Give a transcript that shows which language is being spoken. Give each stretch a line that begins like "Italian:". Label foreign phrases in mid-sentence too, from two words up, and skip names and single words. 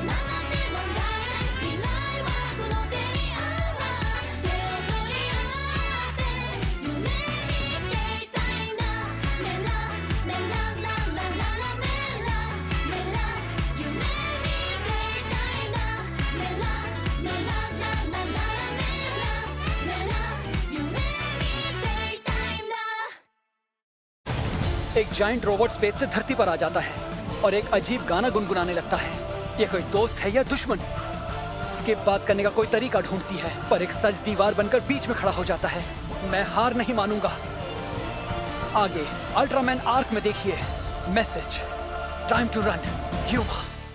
Japanese: ななんて問題ない未来はこの手にあるわ手を取り合って夢見ていたいなメラメラララララメラメラ夢見ていたいなメラメラララララメラメラ夢見ていたいな
Hindi: एक जाइंट रोबोट स्पेस से धरती पर आ जाता है और एक अजीब गाना गुनगुनाने लगता है। ये कोई दोस्त है या दुश्मन? स्किप बात करने का कोई तरीका ढूंढती है, पर एक सच दीवार बनकर बीच में खड़ा हो जाता है। मैं हार नहीं मानूंगा। आगे अल्ट्रामैन आर्क में देखिए मैसेज, टाइम टू रन ह्यूमा।